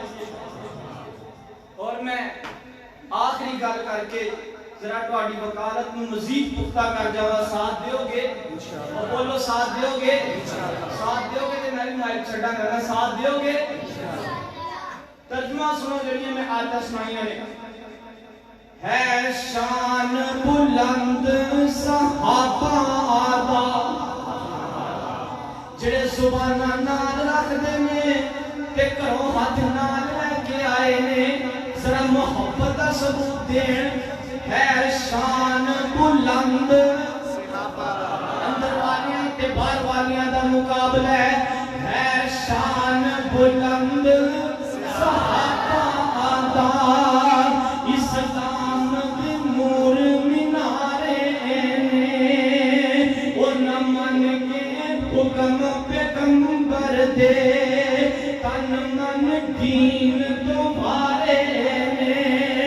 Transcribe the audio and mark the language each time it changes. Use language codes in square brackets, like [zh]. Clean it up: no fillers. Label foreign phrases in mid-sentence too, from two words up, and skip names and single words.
[pa] اور میں آخری گل کر کے ذرا تہاڈی وکالت نو مزید پختہ کر جاواں. ساتھ دیو گے اور بولو ساتھ دیو گے. ساتھ دیو گے تے میں بھی مائک چھڈاں گا. ساتھ دیو گے. ترجمہ سنو جڑیاں میں آیتاں سنائیاں نے. ہے شان بلند صحابہ دا جڑے زباناں نال رکھدے نے تے گھروں ہاتھ نال لے کے آئے نے. ذرا محبت دا ثبوت دین. ہے شان بلند اندر والیاں تے باہر والیاں دا مقابلہ ہے شان بلند صحابہ دا. اسلام دے نور مینارے نے او نہ من کے حکم پیغمبر دے تن من دین تمہارے نے.